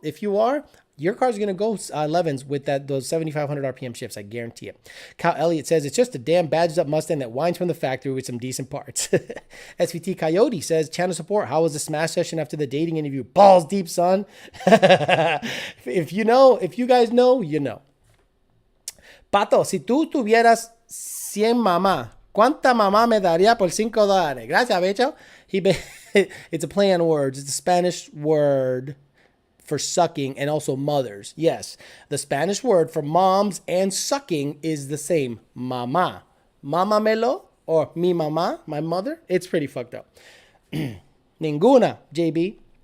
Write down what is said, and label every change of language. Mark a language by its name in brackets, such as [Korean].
[English] If you are, your car's going to go 11s with those 7,500 RPM shifts. I guarantee it. Kyle Elliott says, it's just a damn badged up Mustang that whines from the factory with some decent parts. SVT Coyote says, channel support, how was the smash session after the dating interview? Balls deep, son. If you guys know, you know. [Spanish] Pato, si tú tuvieras 100 mamá, ¿cuánta mamá me daría por $5? Gracias, becho. [English] It's a play on words. It's a Spanish word for sucking and also mothers. Yes, the Spanish word for moms and sucking is the same. Mama. [Spanish] Mama melo or mi mamá, [English] my mother. It's pretty fucked up. [Spanish] Ninguna, JB.